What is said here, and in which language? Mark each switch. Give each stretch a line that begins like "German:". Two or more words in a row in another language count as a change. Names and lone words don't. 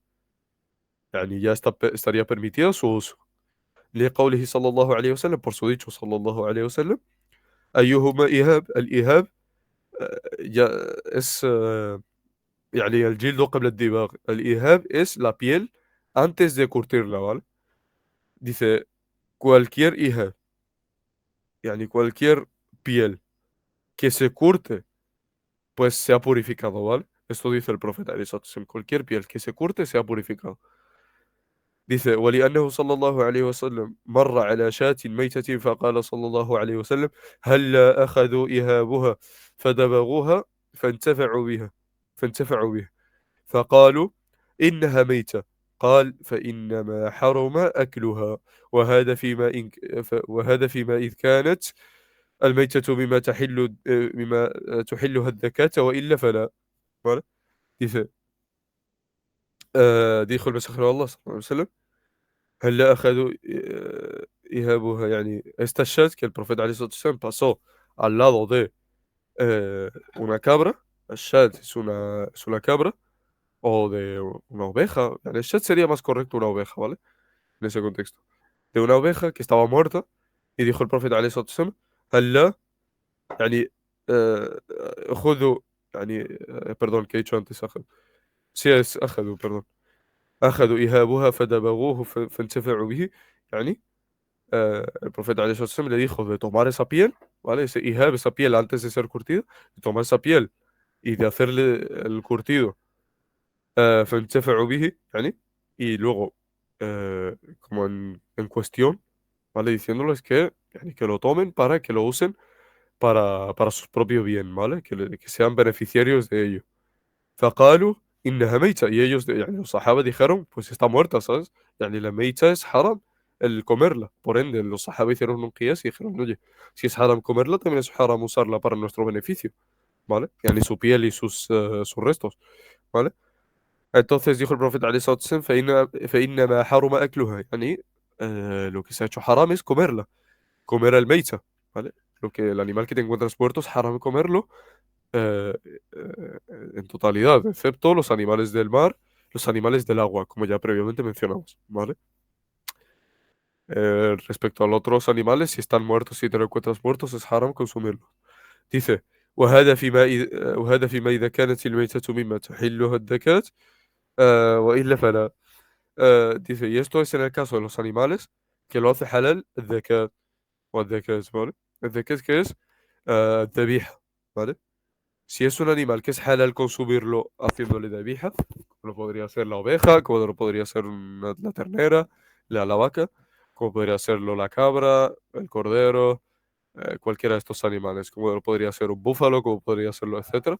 Spanish: Yani ya estaría permitido su uso.
Arabic: لقوله صلى الله عليه وسلم
Spanish: por su dicho
Arabic: صلى الله عليه وسلم أيهما إيهاب الإيهاب
Spanish: ya es
Arabic: يعني الجلد قبل الدباغ الإيهاب
Spanish: es la piel antes de curtirla ¿vale? Dice cualquier
Arabic: إيهاب يعني
Spanish: cualquier piel que se curte pues se ha purificado ¿vale? Esto dice el profeta
Arabic: عليه الصلاة والسلام
Spanish: cualquier piel que se curte se ha purificado.
Arabic: Dice ولأنه صلى الله عليه وسلم مر على شاة ميتة فقال صلى الله عليه وسلم هل أخذوا إهابها فدبغوها فانتفعوا بها فانتفعوا بها فقالوا إنها ميتة قال فإنما حرم أكلها وهذا وهذا فيما إذ كانت الميتة مما تحلها الذكاة وإلا فلا.
Spanish: ¿Vale? Dice dijo el mensajero de Allah
Arabic: صلى الله عليه وسلم هل أخذوا إهابها يعني
Spanish: esta Shad que el profeta
Arabic: عليه الصلاة والسلام
Spanish: pasó al lado de una cabra. El Shad es una cabra o de una oveja. El Shad sería más correcto una oveja, ¿vale? En ese contexto. De una oveja que estaba muerta y dijo el profeta
Arabic: عليه الصلاة والسلام هل يعني خذوا يعني
Spanish: perdón que he dicho antes أخذ sí es أخذوا perdón
Arabic: أخذوا إهابها فدبغوه فانتفعوا به يعني
Spanish: el profeta
Arabic: عليه الصلاة والسلام
Spanish: le dijo de tomar esa piel, ¿vale? Ese ihab, esa piel antes de ser curtido, de tomar esa piel y de hacerle el curtido,
Arabic: فانتفعوا به, يعني,
Spanish: y luego, como en cuestión, ¿vale? Diciéndoles que, yani, que lo tomen para que lo usen para su propio bien, ¿vale? Que sean beneficiarios de ello.
Arabic: فقالوا إنها ميتة
Spanish: y ellos, يعني los sahaba dijeron, pues está muerta, ¿sabes? يعني la meita es haram el comerla. Por ende, los sahaba hicieron un qiyas y dijeron, oye, si es haram comerla, también es haram usarla para nuestro beneficio, ¿vale? Yani su piel y sus restos, ¿vale? Entonces dijo el profeta
Arabic: عليه الصلاة والسلام فإنما حرم أكلها يعني
Spanish: lo que se ha hecho haram es comerla, comer el meita, ¿vale? Lo que el animal que te encuentras muerto es haram comerlo eh, eh, en totalidad, excepto los animales del mar, los animales del agua, como ya previamente mencionamos, ¿vale? Respecto a los otros animales, si están muertos, si te lo encuentras muertos, es haram consumirlos. Dice,
Arabic: وهذا فيما إذا وهذا فيما إذا كانت الميتة مما تحلها الذكاة وإلا فلا.
Spanish: Dice, y esto es en el caso de los animales que lo hace halal el zakat o el zakat, ¿vale? El zakat que es dhabija, ¿vale? Si es un animal que es halal consumirlo haciéndole dhabija, como lo podría ser la oveja, como lo podría ser la ternera, la vaca, como podría serlo la cabra, el cordero, cualquiera de estos animales, como lo podría ser un búfalo, como podría serlo, etcétera.